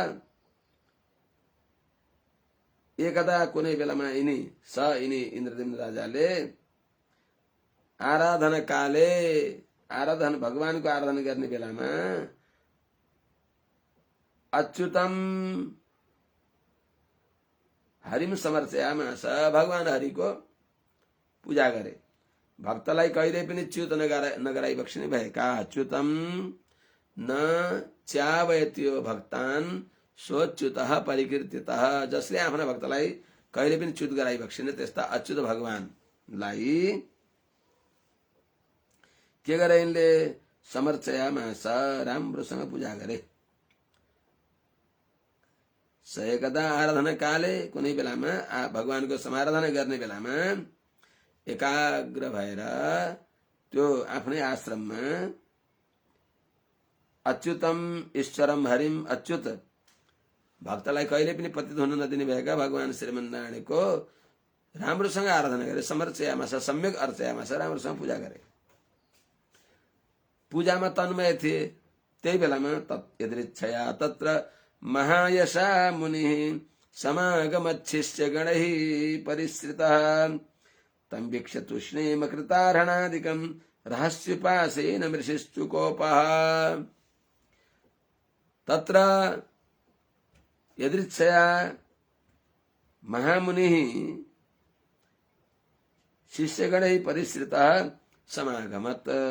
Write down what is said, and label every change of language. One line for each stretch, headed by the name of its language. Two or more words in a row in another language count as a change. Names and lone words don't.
Nepali: एकदा कुनै बेलामा यिनी इन्द्रद्युम्न राजाले
Sanskrit: आराधना काले,
Nepali: आराधना भगवानको आराधना गर्ने बेलामा
Sanskrit: अच्युतम हरिम समर्चयामास,
Nepali: भगवान हरिको पूजा गरे। भक्तलाई कहिले पनि च्युत नगराई बक्सिने भएका।
Sanskrit: अच्युतम न च्यावयत्यो भक्तान सोच्युतः परिकीर्तितः,
Nepali: जसले आफ्ना भक्तलाई कहिले पनि च्युत गराई बक्सिने त्यस्ता अच्युत भगवानलाई के गरे यिनले? समर्चयामास, राम्रोसँग पूजा गरे।
Sanskrit: स एकदा आराधना काले,
Nepali: कुनै बेलामा भगवानको समाराधना गर्ने बेलामा एकाग्र भएर त्यो आफ्नै आश्रममा
Sanskrit: अच्युतम ईश्वरम हरिम,
Nepali: अच्युत भक्तलाई कहिले पनि पतित हुन नदिने भएका भगवान श्रीमन्नारायणको राम्रोसँग आराधना गरे।
Sanskrit: समर्चयामास, सम्यक अर्चयामास,
Nepali: राम्रोसँग पूजा गरे। पूजामा तन्मय थिए।
Sanskrit: त्यही बेलामा यदृच्छया तत्र महायशा मुनि समागमच्छिष्य गणैः परिश्रितः तं वीक्ष्य तूष्णीम कृतार्हणादिकं रहस्योपासेन मृषिश्चुकोपः। तत्र यदृच्छया महामुनिः शिष्यगणैः परिश्रितः समागमत्।